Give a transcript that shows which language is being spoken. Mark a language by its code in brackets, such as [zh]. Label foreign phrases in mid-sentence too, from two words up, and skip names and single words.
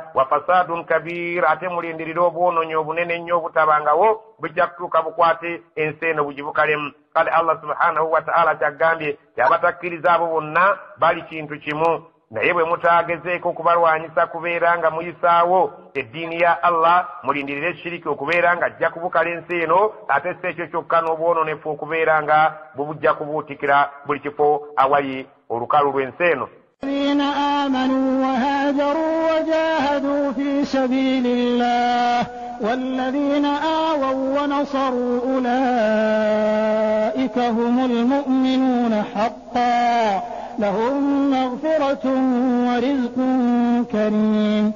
[ar] وفساد كبير [lg] ate mulindirira obwonoonyi obunene ennyo obutabangawo bujja kutuuka bukwate ensi eno bugibukalemu kale Allah [ar] سبحانه وتعالى [lg] kyagambye y'abatakkiriza abo bonna bali kintu kimu naye bwe mutaagezeeko kubalwanyisa kubeera nga muyisaawo eddiini ya Allah mulindirire shiriki okubeera nga ajja kubukala ensi eno ate si ekyo kyokka n'obwononefu okubeera nga bubujja kubuutikira buli kifo awali olukalu lw'ensi eno. [ar] الذين آمنوا وهاجروا وجاهدوا في سبيل الله والذين آووا ونصروا أولئك هم المؤمنون حقا لهم مغفرة ورزق كريم.